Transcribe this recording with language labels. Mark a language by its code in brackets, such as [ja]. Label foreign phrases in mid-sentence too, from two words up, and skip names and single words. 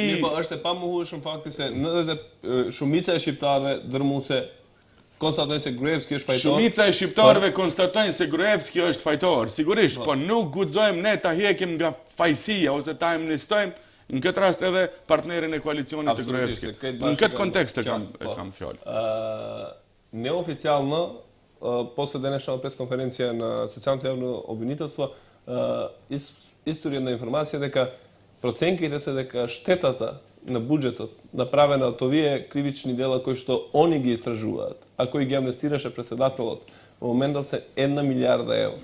[sq] Po është e pamohueshëm fakti se shumica e shqiptarëve dërmuese konstatojnë se Gruevski është fajtor. Shumica e shqiptarëve konstatojnë se Gruevski është fajtor, sigurisht, po nuk guxojmë ne ta hekim nga fajësia ose ta amnistojmë në këtë rast edhe partnerin e koalicionit të Gruevskit. Në këtë kontekst e kam fjalë. [mk] Неофицијално, после денешната пресконференција на специјалното јавно обвинителство, историја информација дека проценките се дека штетата на буџетот направена од овие кривични дела кои што они ги истражуваат, а кои ги амнестираше председателот, во моментов се 1 милиарда евро.